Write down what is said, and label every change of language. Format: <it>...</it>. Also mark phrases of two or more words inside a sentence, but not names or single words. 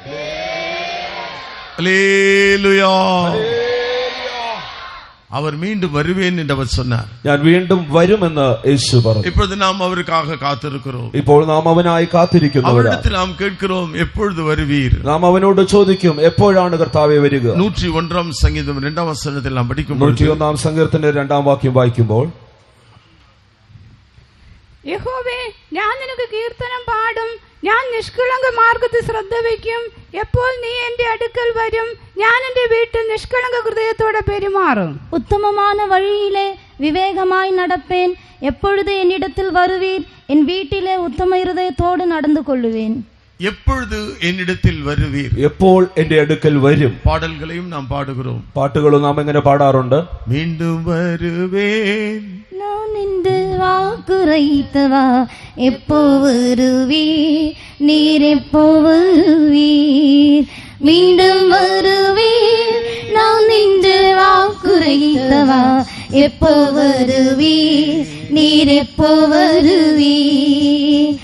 <ta>அல்லேலூயா. அவர் மீண்டும் வருவேன் என்று அவர் சொன்னார்.</ta> <ml>ഞാൻ വീണ്ടും വരുമെന്ന് യേശു പറഞ്ഞു.</ml> <ta>இப்பொழுது நாம் அவருக்காக காத்திருக்கிறோம்.</ta> <ml>ഇപ്പോൾ നാം അവനായി കാത്തിരിക്കുന്നവരാണ്.</ml> <ta>அவரிடத்தில் நாம் கேட்கிறோம், எப்பொழுது வருவீர்?</ta> <ml>നാം അവനോട് ചോദിക്കും, എപ്പോഴാണ് കർത്താവേ വരിക?</ml> <ta>101 சங்கீதம் 2 வசனத்தில் நாம் படிக்கும்போது</ta> <ml>101 സങ്കീർത്തനത്തിന്റെ 2 വാക്യം വായിക്കുമ്പോൾ, യഹോവേ, ഞാൻ നിനക്ക് കീർത്തനം പാടും, ഞാൻ നിഷ്കളങ്ക മാർഗത്തിൽ ശ്രദ്ധ വയ്ക്കും. എപ്പോൾ നീ എന്റെ അടുക്കൽ വരും, ഞാൻ എന്റെ വീട്ടിൽ നിഷ്കളങ്ക ഹൃദയത്തോടെ പെരുമാറും.</ml> <ta>உத்தமமான வழியிலே விவேகமாய் நடப்பேன். எப்பொழுது என்னிடத்தில் வருவீர், என் வீட்டிலே உத்தம இருதயத்தோடு நடந்து கொள்ளுவேன். எப்பொழுது என்னிடத்தில் வருவீர்?</ta> <ml>എപ്പോൾ എന്റെ അടുക്കൽ വരും?</ml> <ta>பாடல்களையும் நாம் பாடுகிறோம்.</ta> <ml>പാട്ടുകളും നാം എങ്ങനെ പാടാറുണ്ട്?</ml> <ta>மீண்டும் வருவேன் நான் இந்த வாக்குரைத்தவா, எப்போ வருவீர், நீர் எப்போ வருவீர், மீண்டும் வருவீர். நான் இந்த வாக்குரைத்தவா, எப்போ வருவீர், நீர் எப்போ வருவீர்.</ta>